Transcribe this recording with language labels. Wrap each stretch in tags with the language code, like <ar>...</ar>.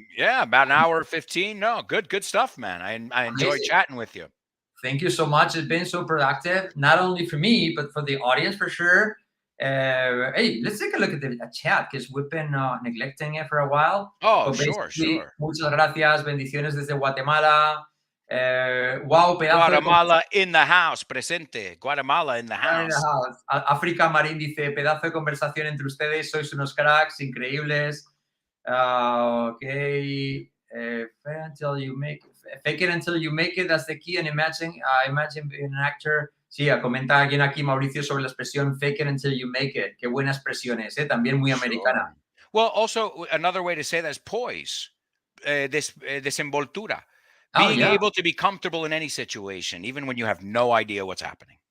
<en>yeah, about an hour 15. No, good stuff, man. I enjoy chatting with you. Thank you so much. It's been so productive, not only for me, but for the audience for sure. Hey, let's take a look at the chat, because we've been neglecting it for a while. Oh, sure.</en> <es>Muchas gracias. Bendiciones desde Guatemala.</es> <en>Wow, Guatemala in the house, presente. Guatemala in the house.</en> <es>África Marín dice, pedazo de conversación entre ustedes, sois unos cracks, increíbles.</es> <en>Okay. Fake it until you make it, that's the key. And imagine being an actor.</en> <es>Sí, comenta alguien aquí, Mauricio, sobre la expresión</es> <en>fake it until you make it.</en> <es>Qué buena expresión es, también muy americana.</es> <en>Well, also, another way to say that is poise, desenvoltura. Being able to be comfortable in any situation, even when you have no idea what's happening.</en>